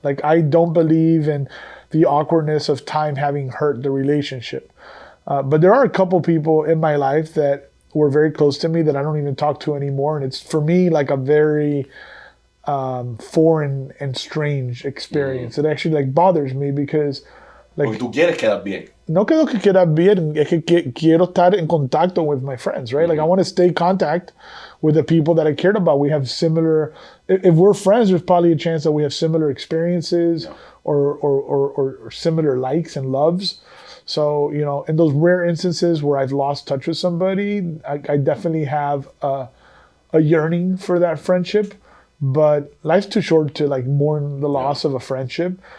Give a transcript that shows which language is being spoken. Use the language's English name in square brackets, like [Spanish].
[English] Like I don't believe in the awkwardness of time having hurt the relationship. But there are a couple people in my life that were very close to me that I don't even talk to anymore. And it's for me like a very foreign and strange experience. It actually like bothers me because like... [Spanish] Porque tú quieres quedar bien. No quiero que quede bien, es que quiero estar en contacto [English] with my friends, right? Like I want to stay in contact with the people that I cared about. We have similar, if we're friends, there's probably a chance that we have similar experiences or similar likes and loves. So, in those rare instances where I've lost touch with somebody, I definitely have a yearning for that friendship, but life's too short to like mourn the loss of a friendship.